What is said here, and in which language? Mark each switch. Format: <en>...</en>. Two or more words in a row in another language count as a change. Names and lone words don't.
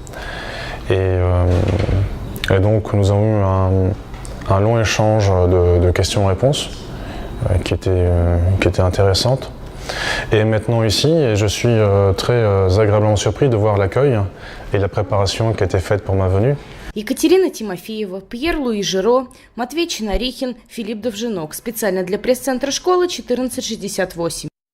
<fr>Et donc nous avons eu un long échange de questions-réponses qui était intéressante. Et maintenant ici, et je suis très agréablement surpris de voir l'accueil et la préparation qui a été faite pour ma venue.</fr> <ru>Екатерина Тимофеева, Пьер-Луи Жиро, Матвей Чинарихин, Филипп Довжинок. Специально для пресс-центра школы 1468.</ru>